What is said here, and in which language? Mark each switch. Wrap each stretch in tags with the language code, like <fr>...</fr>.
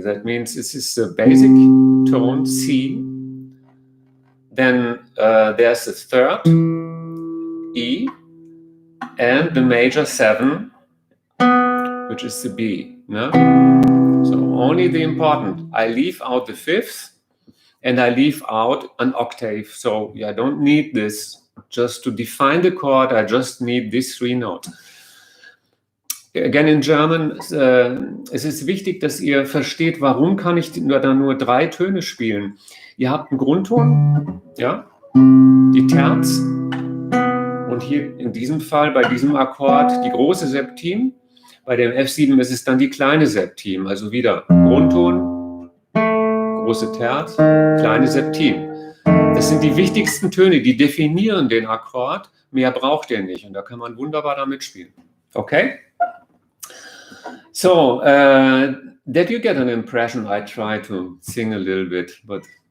<en>That means this is the basic tone, C. Then there's the third, E, and the major 7, which is the B. No? So only the important. I leave out the 5th, and I leave out an octave. So I don't need this. Just to define the chord, I just need these 3 notes. Again, in German,</en> <de>es ist wichtig, dass ihr versteht, warum kann ich da nur 3 Töne spielen. Ihr habt einen Grundton, ja, die Terz, und hier in diesem Fall, bei diesem Akkord, die große Septim. Bei dem F7 ist es dann die kleine Septim. Also wieder Grundton, große Terz, kleine Septim. Das sind die wichtigsten Töne, die definieren den Akkord. Mehr braucht ihr nicht. Und da kann man wunderbar damit spielen.</de> <en>Okay? So, that you get an impression, I try to sing a little bit, but...</en>